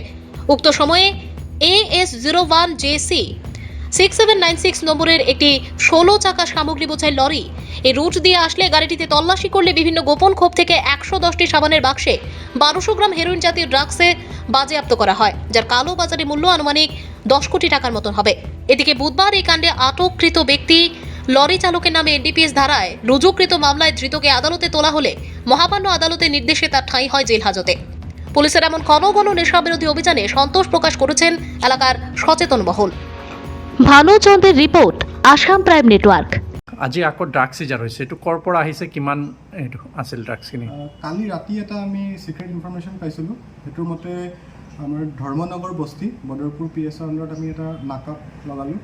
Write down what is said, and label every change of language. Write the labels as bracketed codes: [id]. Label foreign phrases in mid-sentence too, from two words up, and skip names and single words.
[bn] উক্ত সময়ে AS01JC 6796 নম্বরের একটি 16 চাকা সামগ্রী বোঝাই লরি এই রুট দিয়ে আসলে গাড়িটিতে তল্লাশি করলে বিভিন্ন গোপন খোপ থেকে 110টি সাবানের বাক্সে 1200 গ্রাম হেরোইন জাতীয় ড্রাগসে বাজেয়াপ্ত করা হয়, যার কালো বাজারে মূল্য আনুমানিক 10 কোটি টাকার মতন হবে। এদিকে বুধবার এই কাণ্ডে আটককৃত ব্যক্তি লরি চালকের নামে NDPS ধারায় রুজুকৃত মামলায় ধৃতকে আদালতে তোলা হলে মহামান্য আদালতের নির্দেশে তার ঠাঁই হয় জেল হাজতে। পুলিশের এমন ঘন ঘন নেশা বিরোধী অভিযানে সন্তোষ প্রকাশ করেছেন এলাকার সচেতন মহল। [as] ভানুচন্দ্রের ৰিপৰ্ট আসাম প্ৰাইম নেটৱৰ্ক। আজি আকৌ [en] drugs seizure [as] হৈছে, এইটো ক'ৰ পৰা আহিছে, কিমান এইটো আছিল ড্ৰাগছখিনি? কালি ৰাতি এটা আমি [en] secret information [as] পাইছিলোঁ। সেইটোৰ মতে আমাৰ ধৰ্মনগৰ বস্তি বদৰপুৰ PSৰ আণ্ডাৰত আমি এটা নাকাপ লগালোঁ।